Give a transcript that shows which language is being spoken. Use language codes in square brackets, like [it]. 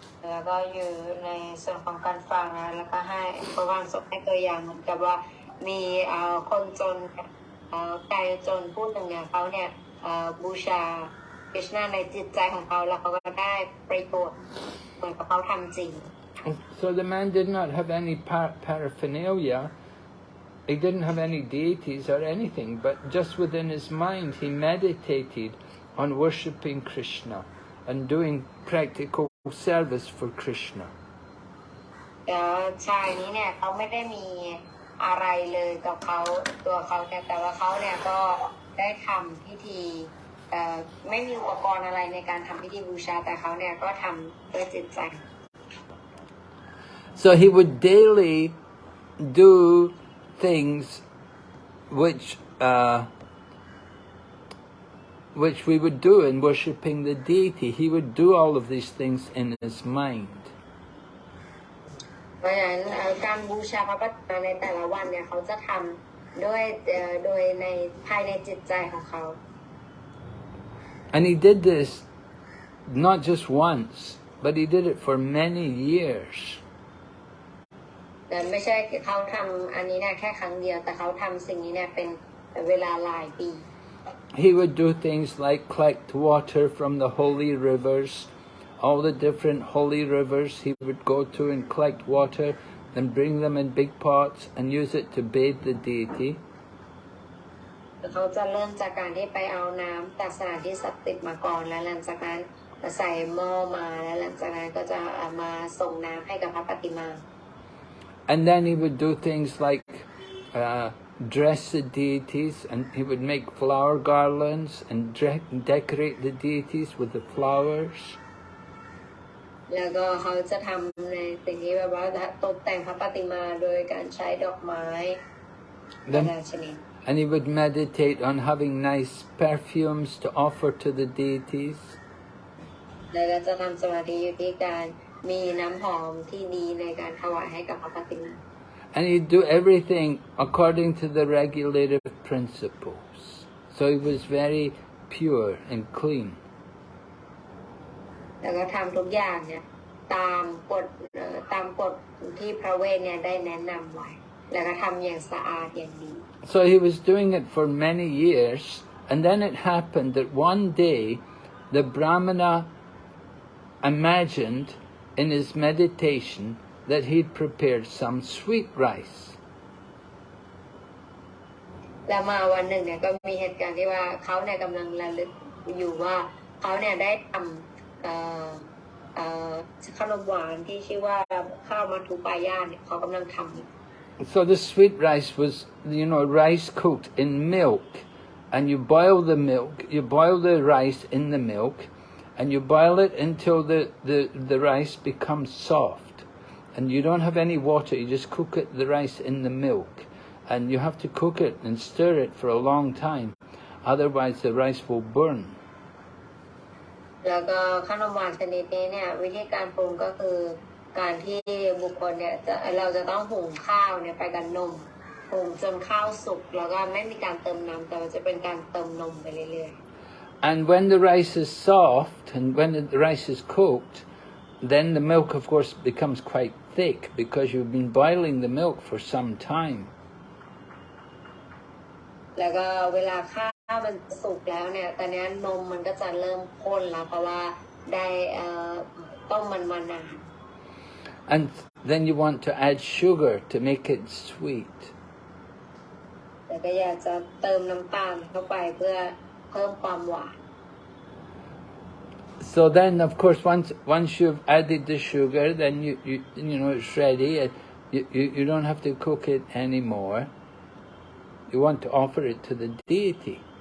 [th] แล้วก็อยู่ในส่วนของการฟังนะแล้วก็ให้พระวันสมให้ตัวอย่างเหมือนกับว่ามีคนจนกายจนผู้หนึ่งเนี่ยเขาเนี่ยบูชาคริชนาในจิตใจของเขาแล้วเขาก็ได้ประโยชน์เหมือนกับเขาทำจริง [en] So the man did not have any paraphernalia. He didn't have any deities or anything, but just within his mind he meditated on worshipping Krishna and doing practical service for Krishna. [th] ชายนี้เนี่ยเขาไม่ได้มีอะไรเลยกับเขาตัวเขาแต่ว่าเขาเนี่ยก็ได้ทำพิธีไม่มีอุปกรณ์อะไรในการทำพิธีบูชาแต่เขาเนี่ยก็ทำด้วยจิตใจ [en] So he would daily do things which we would do in worshipping the deity. He would do all of these things in his mind. [th] เพราะฉะนั้นการบูชาพระปฏิมาในแต่ละวันเนี่ยเขาจะทำโดยในภายในจิตใจของเขา [en] And he did this not just once, but he did it for many years. [th] แต่ไม่ใช่เขาทำอันนี้เนี่ยแค่ครั้งเดียวแต่เขาทำสิ่งนี้เนี่ยเป็นเวลาหลายปี [en] He would do things like collect water from the holy rivers, all the different holy rivers he would go to and collect water and bring them in big pots and use it to bathe the deity. [th] เขาจะเริ่มจากการที่ไปเอาน้ำจากสถานที่ศักดิ์สิทธิ์มาก่อนแล้วหลังจากนั้นใส่หม้อมาแล้วหลังจากนั้นก็จะมาส่งน้ำให้กับพระปฏิมา [en] And then he would do things like dress the deities, and he would make flower garlands and decorate the deities with the flowers. [th] แล้วก็เขาจะทำในสิ่งที่แบบว่าตกแต่งพระปฏิมาโดยการใช้ดอกไม้นานาชนิด [en] And he would meditate on having nice perfumes to offer to the deities. [th] แล้วก็จะทำสมาธิอยู่ที่การมีน้ำหอมที่ดีในการถวายให้กับพระปฏิมา [en] And he'd do everything according to the regulative principles. So he was very pure and clean. [th] แล้วก็ทำทุกอย่างเนี่ยตามกฎที่พระเวทเนี่ยได้แนะนำไว้แล้วก็ทำอย่างสะอาดอย่างดี [en] So he was doing it for many years, and then it happened that one day the Brahmana imagined in his meditation that he'd prepared some sweet rice. [th] แล้วมาวันหนึ่งเนี่ยก็มีเหตุการณ์ที่ว่าเขาเนี่ยกำลังระลึกอยู่ว่าเขาเนี่ยได้ทำขนมหวานที่ชื่อว่าข้าวมัทุปายาเนี่ยเขากำลังทำ [en] So the sweet rice was, rice cooked in milk, and you boil the rice in the milk, and you boil it until the rice becomes soft, and you don't have any water. You just cook the rice in the milk, and you have to cook it and stir it for a long time, otherwise the rice will burn. [th] แล้วก็ขนมหวานชนิดนี้เนี่ยวิธีการปรุงก็คือการที่บุคคลเนี่ยเราจะต้องหุงข้าวเนี่ยไปกับนมหุงจนข้าวสุกแล้วก็ไม่มีการเติมน้ำแต่จะเป็นการเติมนมไปเรื่อยๆ [en] And when the rice is soft and when the rice is cooked, then the milk of course becomes quite thick because you've been boiling the milk for some time. [th] แล้วก็เวลาข้าวมันสุกแล้วเนี่ยตอนนี้นมมันก็จะเริ่มข้นแล้วเพราะว่าได้ต้มมันมานาน [en] And then you want to add sugar to make it sweet. [th] แต่ก็อยากจะเติมน้ำตาลเข้าไปเพื่อเพิ่มความหวาน [en] So then of course once you've added the sugar, then you know it's ready. You don't have to cook it anymore. You want to offer it to the deity.